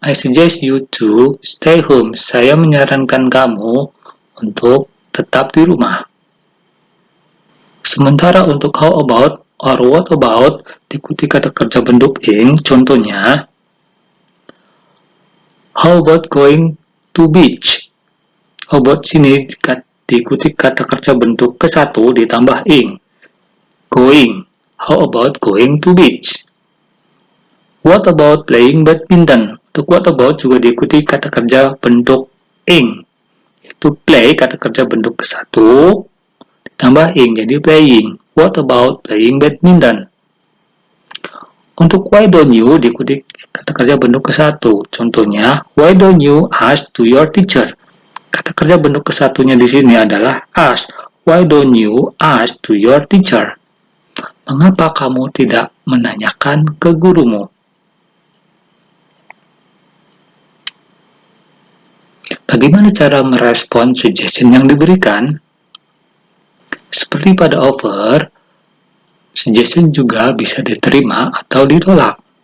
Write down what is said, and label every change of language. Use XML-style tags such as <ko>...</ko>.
<en>I suggest you to stay home.</en> <id>Saya menyarankan kamu untuk tetap di rumah. Sementara untuk</id> <en>how about or what about</en> <id>diikuti kata kerja bentuk ing. Contohnya,</id> <en>how about going to beach? How about</en> <id>sini diikuti kata kerja bentuk ke-1 ditambah ing.</id> <en>Going. How about going to beach? What about playing badminton?</en> <id>Untuk what about juga diikuti kata kerja bentuk ing. Yaitu play, kata kerja bentuk ke-1 ditambah ing, jadi playing.</id> <en>What about playing badminton? Untuk why don't you</en> <id>diikuti kata kerja bentuk ke-1. Contohnya,</id> <en>why don't you ask to your teacher?</en> <id>Kata kerja bentuk ke-1-nya di sini adalah ask.</id> <en>Why don't you ask to your teacher?</en> <id>Mengapa kamu tidak menanyakan ke gurumu? Bagaimana cara merespon suggestion yang diberikan? Seperti pada offer, suggestion juga bisa diterima atau ditolak.</id>